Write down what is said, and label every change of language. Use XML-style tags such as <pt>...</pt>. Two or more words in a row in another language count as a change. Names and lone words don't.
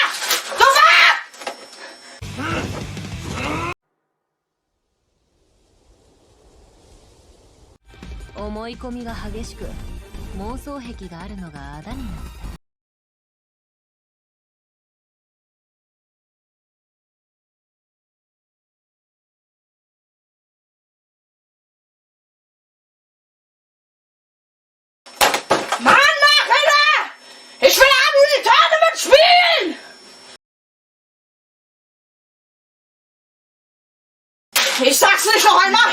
<de>Sofort!</de> <ja>思い込みが激しく、妄想癖があるのがあだになった。</ja> <de>Mann, mach Hilfe! Ich will die Tournament spielen! Ich sag's nicht noch einmal!</de>